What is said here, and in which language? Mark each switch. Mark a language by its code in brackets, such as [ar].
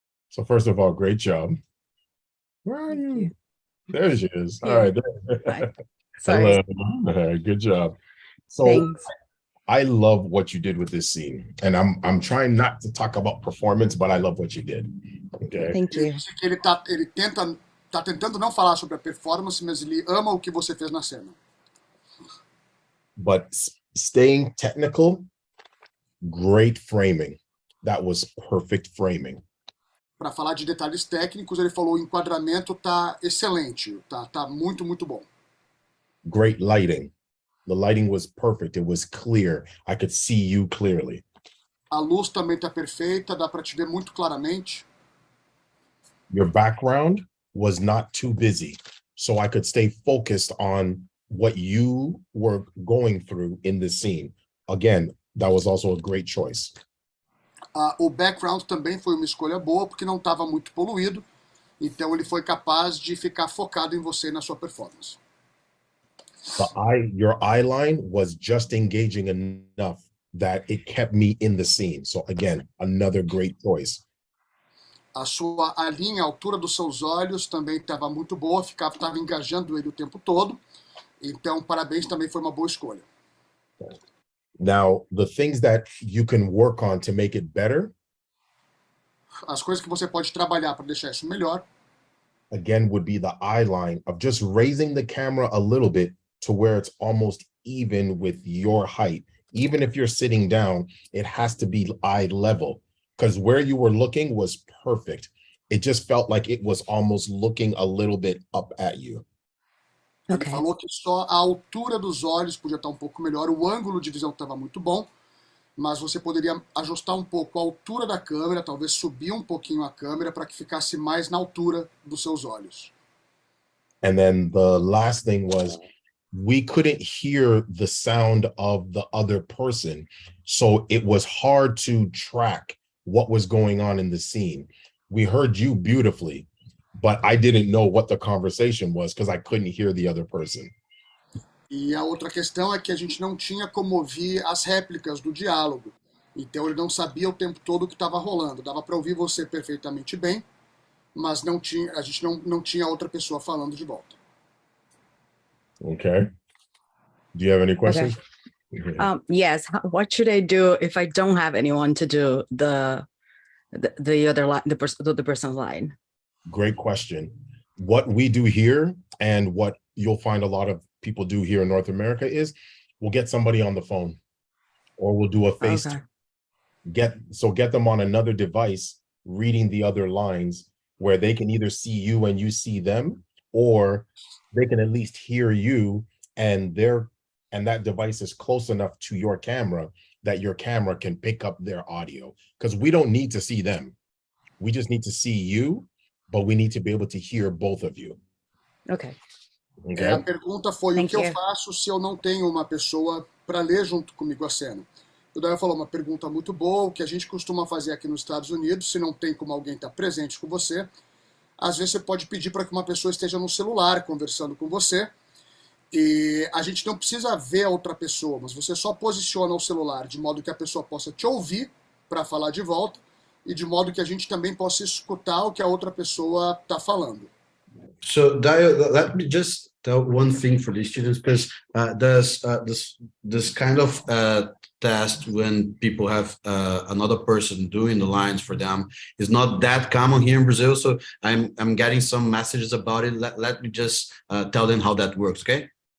[en] So first of all, great job. Where are you? There she is. All right. Right. Sorry. Hello. Good job. So Thanks. I love what you did with this scene, and I'm trying not to talk about performance, but I love what you did. Okay. Thank you. [pt] Ele tá tentando não falar sobre a performance, mas ele ama o que você fez na cena. [en] But staying technical, great framing. That was perfect framing. [pt] Para falar de detalhes técnicos, ele falou: o enquadramento tá excelente, tá muito, muito bom. [en] Great lighting. The lighting was perfect. It was clear. I could see you clearly. [pt] A luz também tá perfeita, dá para te ver muito claramente. [en] Your background was not too busy, so I could stay focused on what you were going through in the scene. Again, that was also a great choice. [pt] O background também foi uma escolha boa, porque não estava muito poluído, então ele foi capaz de ficar focado em você e na sua performance. [en] Your eye line was just engaging enough that it kept me in the scene. So again, another great choice. [pt] A linha, a altura dos seus olhos também estava muito boa, estava engajando ele o tempo todo. Então, parabéns, também foi uma boa escolha. [en] Now, the things that you can work on to make it better. [pt] As coisas que você pode trabalhar para deixar isso melhor. [en] Again, would be the eye line of just raising the camera a little bit to where it's almost even with your height. Even if you're sitting down, it has to be eye level, because where you were looking was perfect. It just felt like it was almost looking a little bit up at you. [pt] Ele falou que só a altura dos olhos podia estar um pouco melhor, o ângulo de visão estava muito bom, mas você poderia ajustar um pouco a altura da câmera, talvez subir um pouquinho a câmera para que ficasse mais na altura dos seus olhos. [en] And then the last thing was, we couldn't hear the sound of the other person, so it was hard to track what was going on in the scene. We heard you beautifully, but I didn't know what the conversation was because I couldn't hear the other person. [pt] E a outra questão é que a gente não tinha como ouvir as réplicas do diálogo. Então ele não sabia o tempo todo o que estava rolando. Dava para ouvir você perfeitamente bem, mas a gente não tinha outra pessoa falando de volta. [en] Okay. Do you have any questions? Okay. Yes. What should I do if I don't have anyone to do the other line, the person's line? Great question. What we do here and what you'll find a lot of people do here in North America is we'll get somebody on the phone or we'll do a face. Okay. Get them on another device reading the other lines where they can either see you and you see them, or they can at least hear you and they're and that device is close enough to your camera that your camera can pick up their audio, because we don't need to see them. We just need to see you, but we need to be able to hear both of you. Okay. Okay. [pt] A pergunta foi [en] Thank [pt] o que eu [en] you. [pt] faço se eu não tenho uma pessoa para ler junto comigo a cena. O Dayo falou uma pergunta muito boa, o que a gente costuma fazer aqui nos Estados Unidos, se não tem como alguém estar presente com você, às vezes você pode pedir para que uma pessoa esteja no celular conversando com você, e a gente não precisa ver a outra pessoa, mas você só posiciona o celular de modo que a pessoa possa te ouvir para falar de volta, e de modo que a gente também possa escutar o que a outra pessoa está falando. [en] So Dayo, let me just tell one thing for these students, because there's this kind of test when people have another person doing the lines for them is not that common here in Brazil. So I'm getting some messages about it. Let me just tell them how that works, okay?